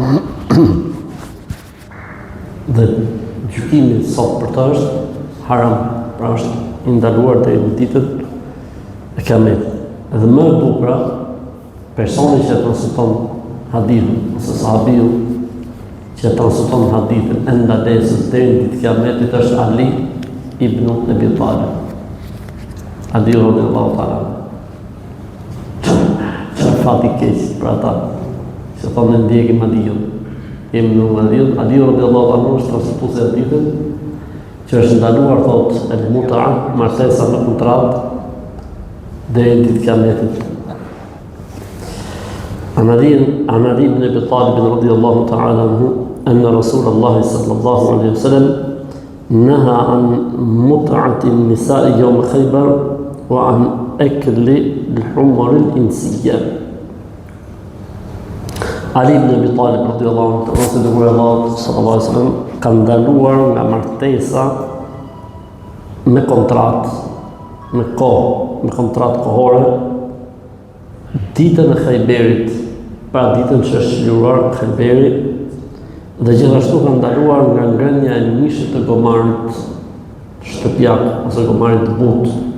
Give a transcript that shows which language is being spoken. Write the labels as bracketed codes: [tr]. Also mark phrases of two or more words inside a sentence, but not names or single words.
[sq] Dhe gjykimi sot për të është haram, pra është ndaluar deri në ditën e Kiametit. Dhe më e bukura, personi që transmeton hadithin ose sahabiu që transmeton hadithin e ndalesës deri në ditën e Kiametit është Ali ibn Abi Talib. [ar] علي رضي الله تعالى. [sq] Çfarë fati keq për ata që thonë ndjekim Aliun. Jemi në Aliun, Ali [ar] رضي الله تعالى [sq] është transmetues i hadithin që është ndaluar thotë el-mut'a, martesa me kontratë deri në ditën e Kiametit. [ar] عن علي بن ابي طالب رضي الله تعالى عنه ان رسول الله صلى الله عليه وسلم نهى عن متعة النساء يوم خيبر وعن اكل الحمر الانسية. [sq] Ali ibn Abi Talib [ar] رضي الله عنه, رسول الله صلى الله عليه وسلم [sq] ka ndaluar nga martesa me kontratë, me kohë, me kontratë kohore, ditën e Khayberit, pra ditën që është shliruar Khayberi, dhe gjithashtu ka ndaluar nga ngrënia e mishit të gomarit shtëpiak ose gomarit të butë.